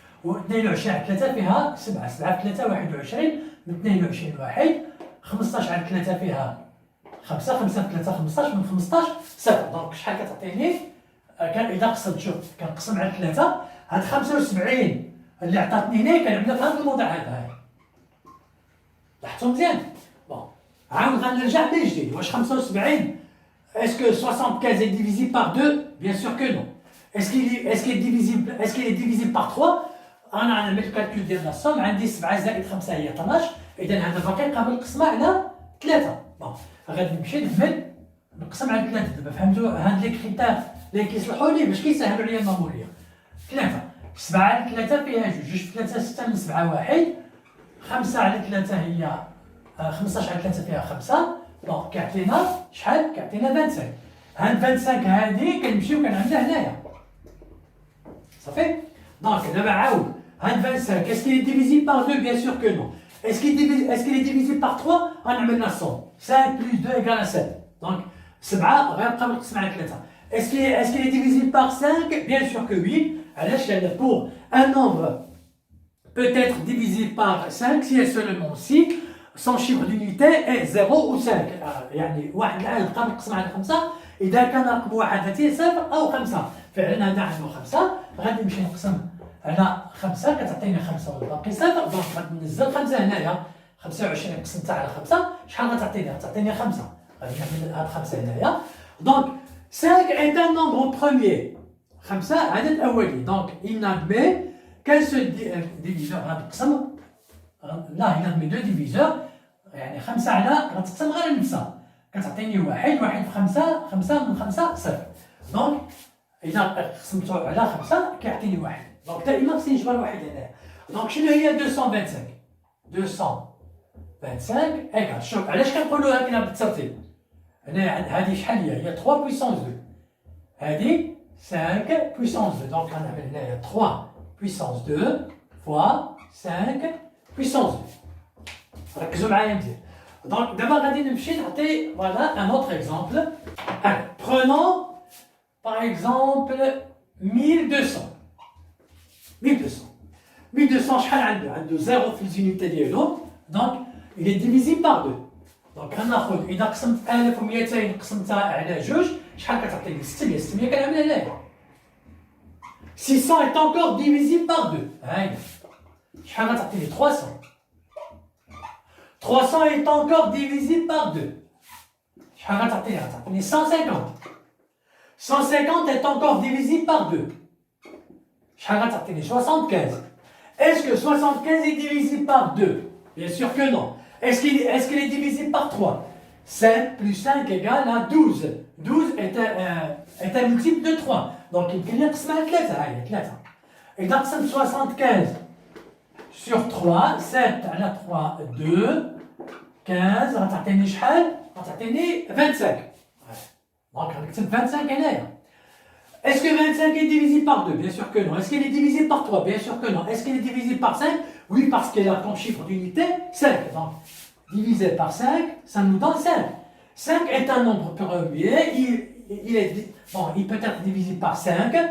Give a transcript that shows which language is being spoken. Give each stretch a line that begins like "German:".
Arabic: و22 على 3 فيها 7، 7 في 3 21، من 22 1، 15 على 3 فيها 5، 5 في 3 15، من 15 صفر. دونك شحال كتعطيني؟ كان إذا قسمت، شوف كنقسم على 3، هاد 75 اللي عطاتني هنا كنعملها في هاد الموضع هذا. لاحظتوا مزيان؟ بون عاود غنرجع من جديد. واش 75
French: est-ce que 75 est divisible par 2? Bien sûr que non. Est-ce qu'il est divisible par 3?
Arabic: انا غنعمل الكالكول ديال الصوم. عندي 7 زائد 5 هي 12، اذا هذا باقي قابل القسمة على 3. بون غادي نمشي نعمل نقسم على 3. دابا فهمتوا هاد لي كريتير اللي كيصلحوا لي باش كيسهلوا عليا الماموريه. 3 7 على 3 فيها جوج، جوج في 3 6، من 7 1، 5 على 3 هي 15 على 3 فيها 5. دونك كيعطينا شحال؟ كيعطينا 25. هاد 25 هادي كنمشيو كنعملها هنايا صافي.
French: دونك
Arabic: دابا عاود هاد 25
French: est-ce qu'il est divisible par 2? Bien sûr que non. Est-ce qu'il est divisible par 3?
Arabic: غنعمل لنا الصوم
French: 5 plus 2 égale 7.
Arabic: دونك 7 غير قابل القسمة على 3.
French: Est-ce qu'il est divisible par 5? Bien sûr que oui.
Arabic: علاش؟ لأن
French: pour un nombre peut être divisible par 5 si et seulement si son chiffre d'unité est 0 ou 5.
Arabic: يعني واحد العدد قابل القسمة على 5 إذا كان رقم واحد هاتيه 0 أو 5. فعلا هذا عنده 5. غادي نمشي نقسم على 5 كتعطيني 5 والباقي 0. دونك غادي ننزل 5 هنايا. 25 قسمتها على 5 شحال غتعطيني؟ غتعطيني 5. غادي نعمل هاد 5 هنايا.
French: دونك 5 est un nombre premier.
Arabic: 5 عدد أولي.
French: دونك il n'admet qu'un seul diviseur.
Arabic: غادي نقسم لا
French: il admet 2 diviseurs.
Arabic: يعني 5 على غتقسم غير نفسها كتعطيني 1. 1 في 5، 5 من 5 0. دونك إذا قسمتو على 5 كيعطيني 1. دونك دائما خصني نجبر واحد هنايا. دونك شنو هي 225؟ 225 ايكال. شوف علاش كنقولوا هكذا بالترتيب. هنا هذه شحال هي 3 بويسونس 2، هذه 5 بويسونس 2. دونك غنعمل هنايا 3 بويسونس 2 فوا 5 بويسونس 2. ركزوا معايا مزيان. دونك دابا غادي نمشي نعطي
French: فوالا ان اوتر اكزومبل. Prenons par exemple 1200.
Arabic: 1200 شحال عنده 0 في الزونيتي ديالو.
French: دونك il est divisible par 2.
Arabic: دونك غناخذ إذا قسمت 1200 قسمتها على جوج شحال كتعطيني؟ 600. 600 كنعملها هنايا.
French: 600 est encore divisible par 2.
Arabic: ها هي شحال غتعطيني؟
French: 300. 300 est encore divisible par 2.
Arabic: شحال غتعطيني؟ غتعطيني 150.
French: 150 est encore divisible par 2.
Arabic: شحال غتعطيني؟ 75.
French: Est-ce que 75 est divisible par 2? Bien sûr que non. Est-ce qu'il est divisible par 3? 7 plus 5 égale à 12. 12 est un multiple de 3. Donc
Arabic: يمكن لي نقسم على 3. هاهي 3. إذا قسمت 75
French: sur 3,
Arabic: 7 على 3 2, 15 غتعطيني شحال؟ غتعطيني 25. Donc غنكتب 25 هنايا.
French: Est-ce que 25 est divisible par 2? Bien sûr que non. Est-ce qu'il est divisible par 3? Bien sûr que non. Est-ce qu'il est divisible par 5? Oui, parce qu'il a comme chiffre d'unité 5. Donc, divisé par 5, ça nous donne 5. 5 est un nombre premier. Il peut être divisible par 5.